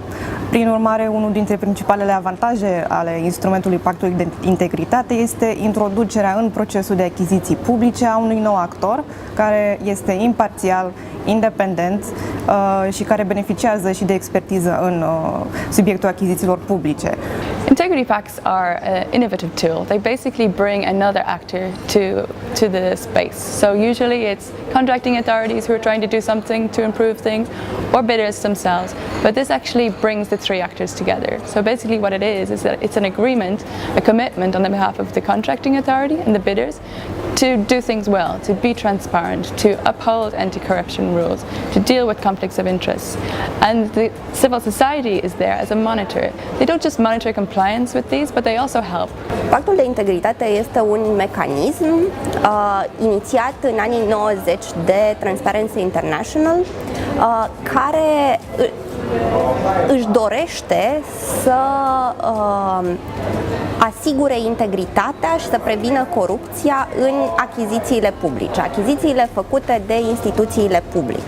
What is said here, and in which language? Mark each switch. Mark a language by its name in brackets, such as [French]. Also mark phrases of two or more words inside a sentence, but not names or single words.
[Romanian] Prin urmare, unul dintre principalele avantaje ale instrumentului Pactului de Integritate este introducerea în procesul de achiziții publice a unui nou actor care este imparțial, independent și care beneficiază și de expertiză în subiectul achizițiilor publice. [English] Integrity pacts are an innovative tool. They basically bring another actor to the space. So usually it's contracting authorities who are trying to do something to improve things, or bidders themselves. But this actually brings the three actors together. So basically what it is that it's an agreement, a commitment on the behalf of the contracting authority and the bidders to do things well, to be transparent, to uphold anti-corruption rules, to deal with conflicts of interest. And the civil society is there as a monitor. They don't just monitor compliance with these, but they also help. [Romanian] Pactul de Integritate este un mecanism inițiat în anii 90 de Transparency International, care își dorește să asigure integritatea și să prevină corupția în achizițiile publice, achizițiile făcute de instituțiile publice.